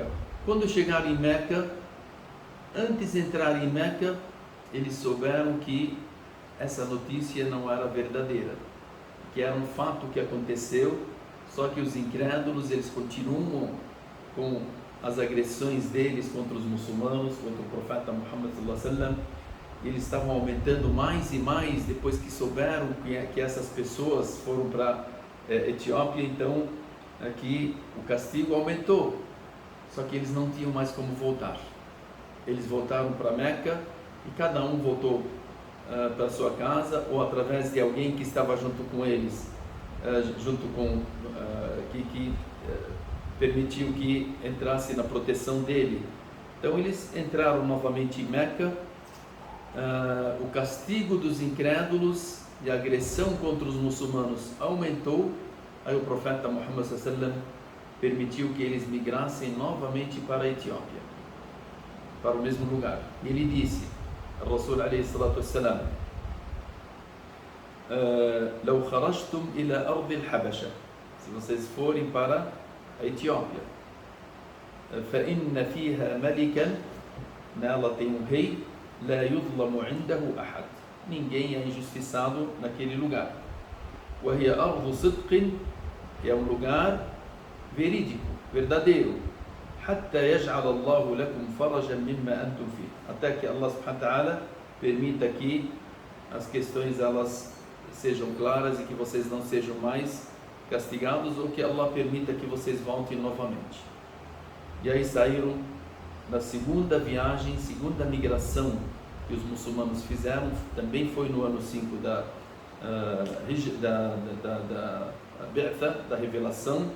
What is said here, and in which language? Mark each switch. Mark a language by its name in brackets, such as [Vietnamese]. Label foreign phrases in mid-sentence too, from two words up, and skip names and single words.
[Portuguese] Quando chegaram em Meca, antes de entrar em Meca, eles souberam que essa notícia não era verdadeira, que era um fato que aconteceu, só que os incrédulos, eles continuam com as agressões deles contra os muçulmanos, contra o profeta Muhammad [Arabic] صلى الله عليه وسلم. [Portuguese] Eles estavam aumentando mais e mais depois que souberam que essas pessoas foram para Etiópia. Então aqui o castigo aumentou, só que eles não tinham mais como voltar. Eles voltaram para Meca e cada um voltou para sua casa, ou através de alguém que estava junto com eles, que permitiu que entrasse na proteção dele. Então eles entraram novamente em Meca. O castigo dos incrédulos e a agressão contra os muçulmanos aumentou. Aí o profeta Muhammad [Arabic] صلى الله عليه وسلم [Portuguese] permitiu que eles migrassem novamente para a Etiópia, para o mesmo lugar. E ele disse, o Rasul [Arabic] عليه الصلاة والسلام: "لو خرجتم إلى أرض الحبشة", [Portuguese] se vocês forem para a Etiópia, [Arabic] فَإِنَّ فِيهَا مَلِكًا, [Portuguese] nela tem um rei, [Arabic] لَا يُظْلَمُ عِنْدَهُ أَحَدٌ, [Portuguese] ninguém é injustiçado naquele lugar. [Arabic] وَهِيَ أَرْضُ صِدْقٍ, [Portuguese] que é um lugar verídico, verdadeiro. [Arabic] حَتَّى يَجْعَلَ اللَّهُ لَكُمْ فَرَجًا مِمَّا أَنْتُمْ فِيهِ, [Portuguese] até que Allah [Arabic] سبحانه وتعالى [Portuguese] permita que as questões elas sejam claras e que vocês não sejam mais castigados, ou que Allah permita que vocês voltem novamente. E aí saíram na segunda viagem, segunda migração que os muçulmanos fizeram, também foi no ano 5 da Bi'tha, da revelação.